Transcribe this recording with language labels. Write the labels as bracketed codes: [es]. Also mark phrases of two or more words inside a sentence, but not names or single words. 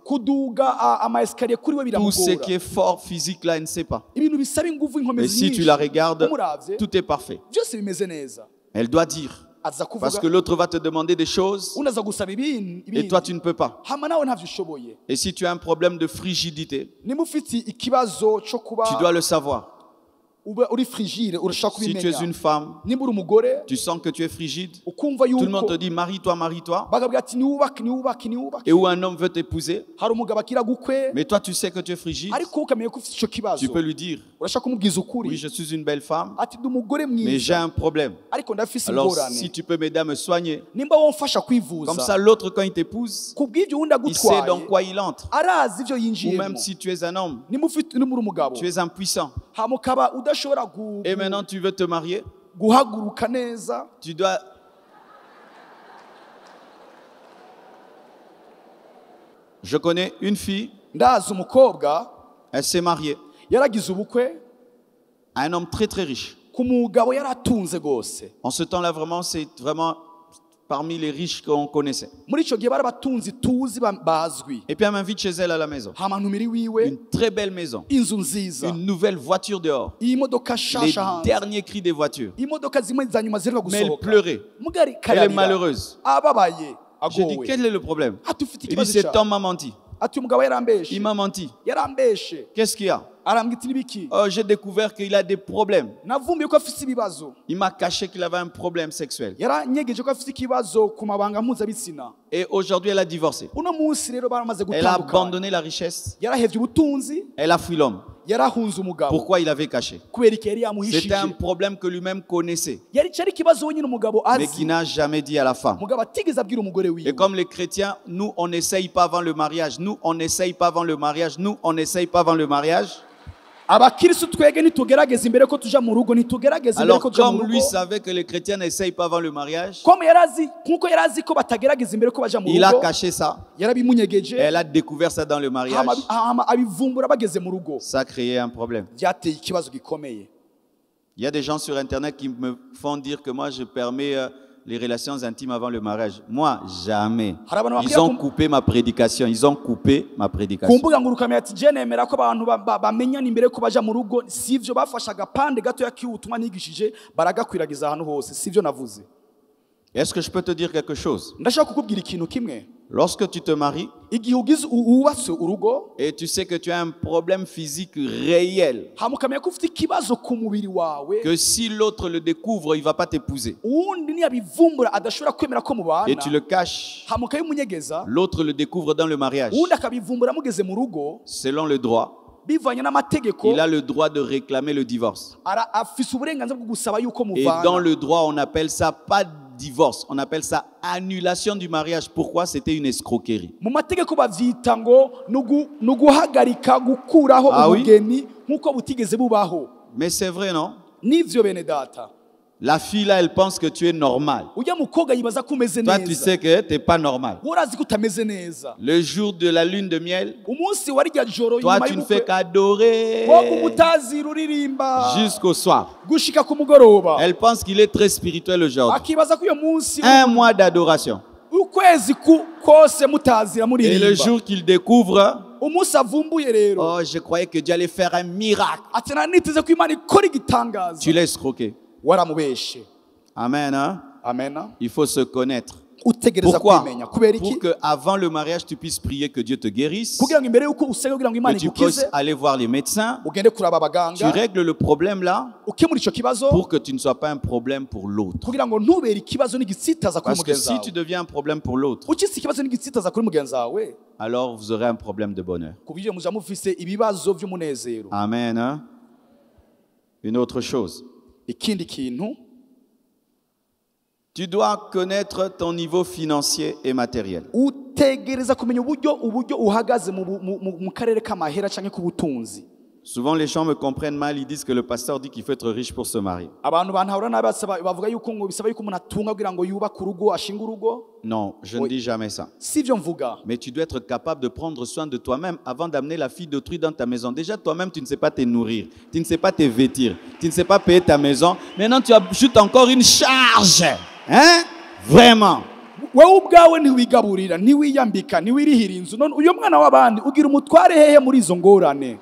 [rn] kuduga amaesikariye kuri we [fr] Tout ce qui [rn] biramugora [fr] est fort physique là, elle ne sait pas. [rn] ibintu bisaba ingufu [fr] Mais [rn] inkomezi [fr] si tu [rn] nyinshi [fr] la regardes, [rn] umuravye [fr] tout est parfait. [rn] byose bimeze neza [fr] Elle doit dire. [rn] aza [fr] Parce que [rn] kuvuga [fr] l'autre va te demander des choses [rn] unaza gusaba [fr] et toi tu ne peux pas. [rn] hama nawe ntavyo ushoboye [fr] Et si tu as un problème de frigidité, [rn] niba ufite ikibazo cyo kuba [fr] tu dois le savoir. [rn] uba uri frigide urashaka [fr] Si tu es une [rn] kubimenya [fr] femme, [rn] niba uri umugore [fr] tu sens que tu es frigide, [rn] ukumva [fr] tout le monde te [rn] yuko [fr] dit marie-toi, marie-toi. [rn] bagabwira ati niwubake [fr] Et où un homme veut t'épouser, [rn] hari umugabo akira gukwe [fr] mais toi tu sais que tu es frigide, [rn] ariko ukamenye ko ufite icyo kibazo [fr] tu peux lui dire, [rn] urashaka kumubwiza [fr] oui, [rn] ukuri [fr] je suis une belle femme, [rn] ati ndi umugore [fr] mais j'ai [rn] mwiza [fr] un problème. [rn] ariko ndafise [fr] Alors [rn] ingorane [fr] si tu peux m'aider à me soigner, [rn] nimba womfasha [fr] comme [rn] kwivuza [fr] ça l'autre quand il t'épouse, [rn] kubw'ibyo wundi [fr] il sait dans [rn] agutwaye [fr] quoi il entre. [rn] arazi ibyo [fr] Ou [rn] yinjiyemo [fr] même si tu es un homme, [rn] nimba uri umugabo [fr] tu es impuissant. [rn] hama ukaba udashobora [fr] Et maintenant tu veux te marier, [rn] guhaguruka neza [fr] tu dois... Je connais une fille, [rn] ndazi umukobwa [fr] elle s'est mariée [rn] yaragize ubukwe [fr] à un homme très très riche. [rn] ku mugabo yaratunze rwose [fr] En ce temps-là, vraiment, c'est vraiment parmi les riches qu'on connaissait. [rn] muri icyo gihe bari abatunzi tuzi bazwi [fr] Et puis elle m'invite chez elle à la maison. [rn] hama ntumiri wiwe [fr] Une très belle maison, [rn] inzu nziza [fr] une nouvelle voiture dehors, [rn] iyi modoka [fr] les [rn] nshasha hanze [fr] derniers cris des voitures. [rn] imodoka zimwe za nyuma ziheruka [fr] Mais elle [rn] gusohoka [fr] pleurait, [rn] mugari [fr] elle est [rn] kararira [fr] malheureuse. [rn] ababaye [fr] J'ai dit, [rn] agowe [fr] quel est le problème? [rn] ati ufite [fr] Il dit, [rn] ikibazo [fr] cet [rn] cyawe [fr] homme m'a menti. [rn] ati umugabo yarambeshe [fr] Il m'a menti. [rn] yarambeshe [fr] Qu'est-ce qu'il y a? [rn] arambwira iti n'ibiki [fr] Oh, j'ai découvert qu'il a des problèmes. [rn] navumbuye ko afite ibibazo [fr] Il m'a caché qu'il avait un problème sexuel. [rn] yaranyegeje ko afite ikibazo ku mabanga mpuzabitsina [fr] Et aujourd'hui, elle a divorcé. [rn] uno munsi rero baramaze [fr] Elle a [rn] gutandukana [fr] abandonné la richesse. [rn] yarahevye ubutunzi [fr] Elle a fui l'homme. [rn] yarahunze umugabo [fr] Pourquoi il avait caché? [rn] kubera iki yari [fr] C'était [rn] yamuhishije [fr] un problème que lui-même connaissait, [rn] yari cyari ikibazo wenyine umugabo [fr] mais [rn] azi [fr] qui n'a jamais dit à la femme. [rn] umugabo atigeze abwira umugore [fr] Et [rn] wiwe [fr] comme les chrétiens, nous, on n'essaye pas avant le mariage. Nous, on n'essaye pas avant le mariage. Nous, on n'essaye pas avant le mariage. [rn] abakirisitu twege ntitugerageza imbere ko tuja mu rugo ntitugerageza imbere [fr] Alors, [rn] ko tuja mu [fr] comme lui [rn] rugo [fr] savait que les chrétiens n'essayent pas avant le mariage, [rn] comme yarazi nkuko yarazi ko batagerageza imbere ko baja mu [fr] il a [rn] rugo [fr] caché ça. [rn] yarabimunyegeje [fr] Et elle a découvert ça dans le mariage. [rn] hama abivumbura bageze mu rugo [fr] Ça a créé un problème. [rn] byateye ikibazo gikomeye. [fr] Il y a des gens sur Internet qui me font dire que moi, je permets les relations intimes avant le mariage. Moi, jamais. Ils ont coupé ma prédication. Ils ont coupé ma ku prédication. [rn] mbuga ngurukamira ati je nemera ko abantu bamenyana imbere ko baja mu rugo sivyo bafashe agapande gato y'ubutumwa nigishije baragakwiragiza ahantu hose sivyo navuze. [fr] Est-ce que je peux te dire quelque chose? [rn] Ndashaka kukubwira ikintu kimwe [fr] Lorsque tu te maries [rn] igihe ugize uwubatse urugo [fr] et tu sais que tu as un problème physique réel, [rn] hama ukamenya ko ufite ikibazo ku mubiri wawe [fr] que si l'autre le découvre, il ne va pas t'épouser, [rn] uwundi niyabivumbura adashobora kwemera ko mubana [fr] et tu le caches, [rn] hama ukabimunyegeza [fr] l'autre le découvre dans le mariage, [rn] uwundi akabivumbura mugeze mu rugo [fr] selon le droit, [rn] bivanye n'amategeko [fr] il a le droit de réclamer le divorce. [rn] afise uburenganzira bwo gusaba yuko [fr] Et dans [rn] muvana [fr] le droit, on appelle ça pas divorce, on appelle ça annulation du mariage. Pourquoi? C'était une escroquerie. [rn] mu mategeko bavyita ngo nuguhagarika gukuraho [fr] Ah oui? [rn] ubugeni nkuko butigeze bubaho. [fr] Mais c'est vrai, non? [rn] Nivyo bene data [fr] La fille là, elle pense que tu es normal. [rn] ujya mukobwa yibaza ko umeze [fr] Toi, tu [rn] neza [fr] sais que tu n'es pas normal. [rn] urazi ko utameze neza [fr] Le jour de la lune de miel, [rn] umunsi wa rya joro [fr] toi, [rn] nyuma [fr] tu ne fais [rn] y'ubukwe [fr] qu'adorer [rn] wowe umutazira uririmba [fr] jusqu'au soir. [rn] gushika ku mugoroba [fr] Elle pense qu'il est très spirituel aujourd'hui. [rn] akibaza ko uyo munsi [fr] Un mois d'adoration. [rn] ukwezi kose mutazira [fr] Et le [rn] muririmba [fr] jour qu'il découvre, [rn] umunsi avumbuye rero [fr] oh, je croyais que Dieu allait faire un miracle. [rn] ati naniteze ko Imana ikora igitangaza [fr] Tu l'as escroqué. [rn] waramubeshe. [fr] Amen. Hein? [rn] Amena [fr] Il faut se connaître. [rn] utegereza [fr] Pourquoi? [rn] kwimenya kubera iki [fr] Pour qu'avant le mariage, tu puisses prier que Dieu te guérisse, [rn] kugira ngo imbere yuko usenge kugira ngo Imana [fr] que tu puisses [rn] igukize [fr] aller voir les médecins. [rn] ugende kuraba [fr] Tu [rn] abaganga [fr] règles le problème là [rn] ukemura ico kibazo [fr] pour que tu ne sois pas un problème pour l'autre. [rn] kugira ngo ntubere ikibazo n'igitsitaza kuri [fr] Parce que [rn] mugenzi [fr] si [rn] wawe [fr] tu deviens un problème pour l'autre, [rn] ukisi ikibazo n'igitsitaza kuri mugenzi wawe [fr] alors vous aurez un problème de bonheur. [rn] ku buryo muja mufise ibibazo by'umunezero. [fr] Amen. Hein? Une autre chose. [rn] Ikindi kintu [fr] Tu dois connaître ton niveau financier et matériel. [rn] utegereza kumenya uburyo uhagaze mu karere k'amahera canke k'ubutunzi. [fr] Souvent, les gens me comprennent mal. Ils disent que le pasteur dit qu'il faut être riche pour se marier. [rn] abantu bantahura nabi bavuga yuko ngo bisaba yuko umuntu atunga kugira ngo yubake urugo ashinga urugo. [fr] Non, je ne dis jamais ça. [rn] Si byo mvuga. [fr] Mais tu dois être capable de prendre soin de toi-même avant d'amener la fille d'autrui dans ta maison. Déjà, toi-même, tu ne sais pas te nourrir, tu ne sais pas te vêtir, tu ne sais pas payer ta maison. Maintenant, tu ajoutes encore une charge. Hein? Vraiment. [rn] Wewe ubwawe ntiwigaburira ntiwiyambika ntiwirihira inzu none uyo mwana w'abandi ugira umutware hehe muri izo ngorane.